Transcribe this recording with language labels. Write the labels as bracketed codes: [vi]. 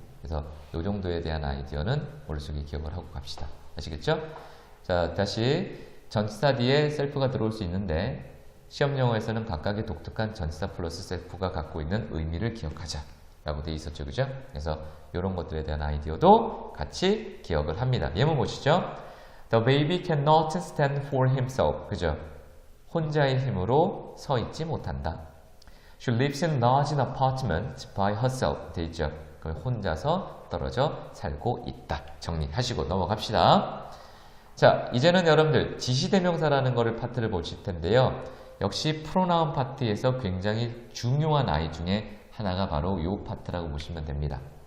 [ko] 그래서 요 정도에 대한 아이디어는 머릿속에 기억을 하고 갑시다. 아시겠죠? 자, 다시 전치사 뒤에 셀프가 들어올 수 있는데 시험 용어에서는 각각의 독특한 전치사 플러스 셀프가 갖고 있는 의미를 기억하자 라고 되어 있었죠. 그죠? 그래서 이런 것들에 대한 아이디어도 같이 기억을 합니다. 예문 보시죠. [en] The baby cannot stand for himself. [ko] 그죠? 혼자의 힘으로 서 있지 못한다. [en] She lives in large apartment by herself. [ko] 되어 있죠. 혼자서 떨어져 살고 있다. 정리하시고 넘어갑시다. 자, 이제는 여러분들 지시대명사라는 거를 파트를 보실 텐데요. 역시 프로나운 파트에서 굉장히 중요한 아이 중에 하나가 바로 이 파트라고 보시면 됩니다.